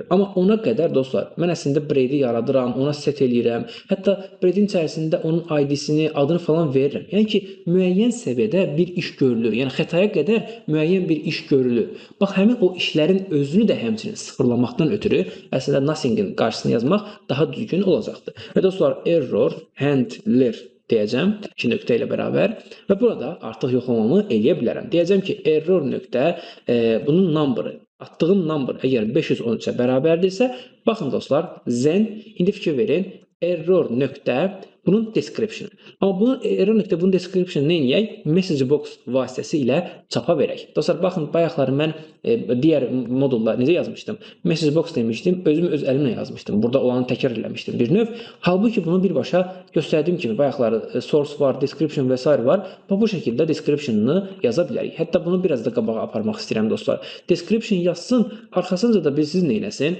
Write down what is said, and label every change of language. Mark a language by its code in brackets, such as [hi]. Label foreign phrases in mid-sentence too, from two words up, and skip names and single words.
[az] Amma ona qədər dostlar, mən əslində breedi yaradıram, ona set eləyirəm. Hətta breedin içərisində onun ID-sini, adını falan verirəm. Yəni ki, müəyyən səviyyədə bir iş görülür. Yəni xətaya qədər müəyyən bir iş görülür. Bax, həmin o işlərin özünü də həmçinin sıfırlamaqdan ötürü əslində nothing-in qarşısını yazmaq daha düzgün olacaqdır. Və dostlar, [en] error handler [az] deyəcəm, 2 nöqtə ilə bərabər və burada artıq yoxlamamı eləyə bilərəm. Deyəcəm ki, error nöqtə, bunun number'ı, atdığım number əgər 513-ə bərabərdirsə, baxın dostlar, then, indi fikir verin, error nöqtə, bunun description. Amma bunun error nöqtə, bunun description nə eləyək? [en] Message box [az] vasitəsilə çapa verək. Dostlar, baxın, bayaqları mən digər modullar necə yazmışdım? [en] Message box [az] demişdim, özüm öz əlimlə yazmışdım. Burada olanı təkrar eləmişdim bir növ. Halbuki bunu birbaşa göstərdiyim kimi bayaqları source var, description və s. var. Bu şəkildə description'ını yaza bilərik. Hətta bunu biraz da qabağa aparmaq istəyirəm dostlar. Description yazsın, arxasınca da siz nə eləsin?